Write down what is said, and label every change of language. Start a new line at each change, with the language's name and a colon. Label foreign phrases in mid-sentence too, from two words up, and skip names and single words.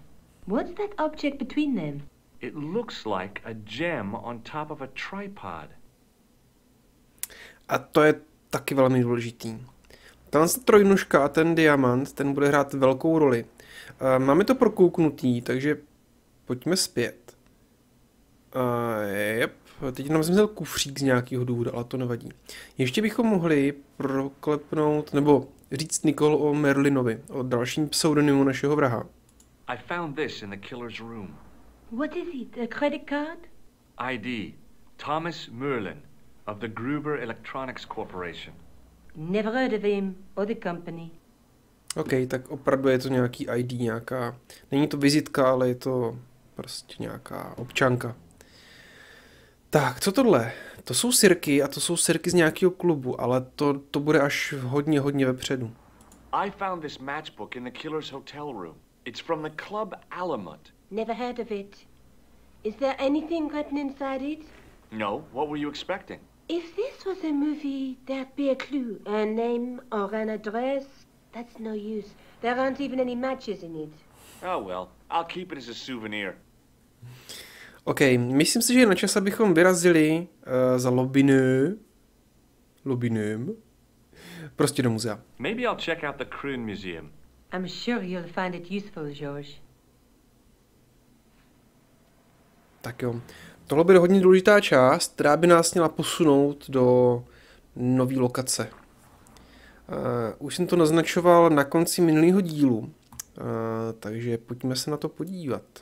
English: What's that object between them? It looks like a gem on top of a tripod.
Czech: A to je taky velmi důležitý. Tenhle trojnožka a ten diamant, ten bude hrát velkou roli. Máme to prokouknutý, takže pojďme zpět. Jep, teď nám zmizel kufřík z nějakého důvodu, ale to nevadí. Ještě bychom mohli proklepnout, nebo říct Nicole o Merlinovi, o dalším pseudonymu našeho vraha.
English: I found this in the killer's room. What is it, a credit card? ID, Thomas Merlin, of the Gruber Electronics Corporation. Never heard of him, or the company.
Czech: OK, tak opravdu je to nějaký ID, nějaká, není to vizitka, ale je to prostě nějaká občanka. Tak, co tohle? To jsou sirky a to jsou sirky z nějakého klubu, ale to bude až hodně vepředu.
English: I found this matchbook in the killer's hotel room. It's from the Club Alamut. Never heard of it. Is there anything written inside it? No, what were you expecting? If this was a movie, there'd be a clue, a name or an address. That's no use. There aren't even any matches in it. Oh well, I'll keep it as a souvenir.
Czech: OK, myslím si, že je na čas, abychom vyrazili za Lobinem, prostě do muzea.
English: Maybe I'll check out the Kroon Museum. I'm sure you'll find it useful, George.
Czech: Tak jo, tohle bude hodně důležitá část, která by nás měla posunout do nové lokace. Už jsem to naznačoval na konci minulého dílu, takže pojďme se na to podívat.